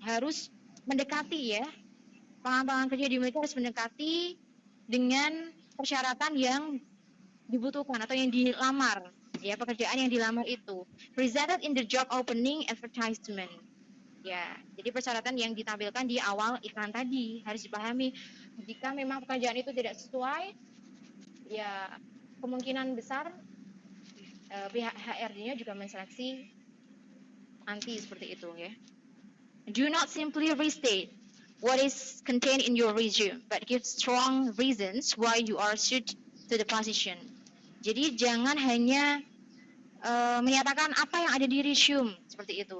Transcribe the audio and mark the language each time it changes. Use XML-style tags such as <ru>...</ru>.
<id>Harus mendekati ya. Pengalaman kerja dimiliki harus mendekati dengan persyaratan yang dibutuhkan atau yang dilamar ya, pekerjaan yang dilamar itu</id> <en>presented in the job opening advertisement</en> <id>ya. Jadi persyaratan yang ditampilkan di awal iklan tadi harus dipahami. Jika memang pekerjaan itu tidak sesuai ya, kemungkinan besar pihak HRD-nya juga menseleksi nanti seperti itu ya.</id> <en>Do not simply restate what is contained in your resume, but give strong reasons why you are suited to the position.</en> <id>Jadi jangan hanya menyatakan apa yang ada di resume seperti itu.</id>